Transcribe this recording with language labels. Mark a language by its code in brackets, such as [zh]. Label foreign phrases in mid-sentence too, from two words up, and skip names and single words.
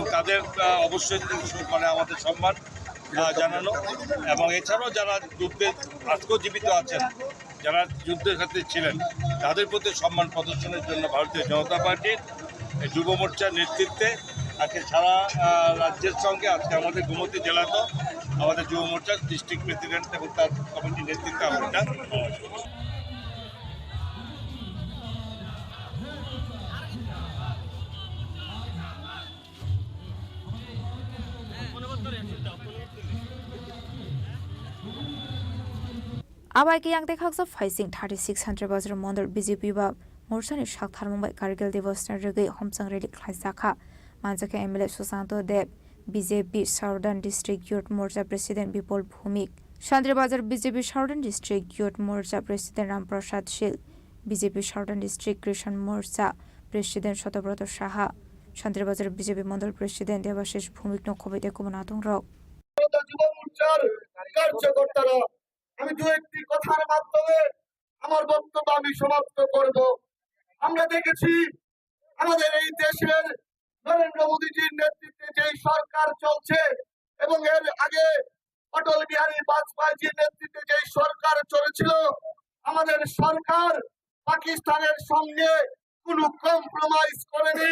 [bn] তাদের অবশ্যই মানে আমাদের সম্মান জানানো এবং এছাড়াও যারা যুদ্ধে আজকেও জীবিত আছেন, যারা যুদ্ধের ক্ষেত্রে ছিলেন, তাদের প্রতি সম্মান প্রদর্শনের জন্য ভারতীয় জনতা পার্টির যুব মোর্চার নেতৃত্বে আজকে সারা রাজ্যের সঙ্গে আজকে আমাদের গোমতী জেলাতেও আমাদের যুব মোর্চার [en] district president [bn] এবং তার কমিটির নেতৃত্বে আমরা [trp] आबाइके यांग देखा फाइसिंग 3600 बाजार मंदर बीजेपी बा मोर्चानि साक्थार मुंबाई कारगिल दिवस रुगै हमसां रेली खलाइजाखा मानजाका एमएलए सुशांत देव बीजेपी [en] Southern District Youth Morcha President [trp] विपुल भूमिक शांतिबाजार बीजेपी [en] Southern District Youth Morcha President [trp] रामप्रसाद शील बीजेपी [en] Southern District Krishan Morcha President [trp] शतब्रत साहा शांतिबाजार बीजेपी मंडल प्रेसिडेंट देवाशीष भूमिक नखबैते कुमनातंग रक [bn] আমি দু একটি কথার মাধ্যমে আমার বক্তব্য আমি সমাপ্ত করব। আমরা দেখেছি আমাদের এই দেশের নরেন্দ্র মোদীজির নেতৃত্বে যে সরকার চলছে এবং এর আগে অটল বিহারী বাজপেয়ীজির নেতৃত্বে যে সরকার চলেছিল, আমাদের সরকার পাকিস্তানের সঙ্গে কোনো কম্প্রোমাইজ করেনি।